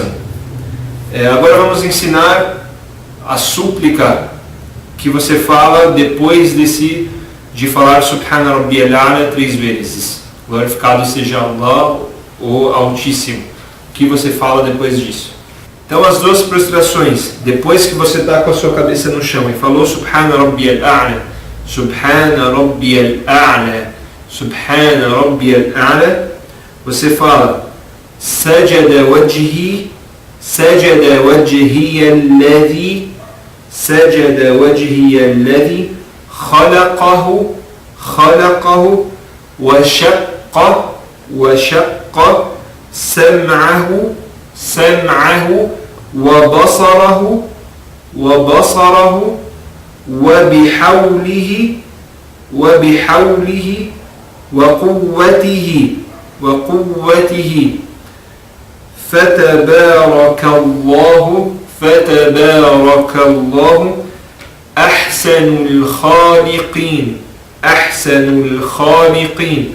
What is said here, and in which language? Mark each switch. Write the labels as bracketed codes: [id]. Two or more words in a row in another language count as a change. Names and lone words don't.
[pt] Agora vamos ensinar a súplica que você fala depois de falar [ar] سبحان ربي الأعلى [pt] 3 vezes. Glorificado seja Allah, o Altíssimo. O que você fala depois disso? Então as duas prostrações, depois que você está com a sua cabeça no chão e falou [ar] سبحان ربي الأعلى, سبحان ربي الأعلى, سبحان ربي الأعلى, você fala سجد وجهي للذي خلقه و شق سمعه وبصره بحوله وقوته فتبارك الله أحسن الخالقين.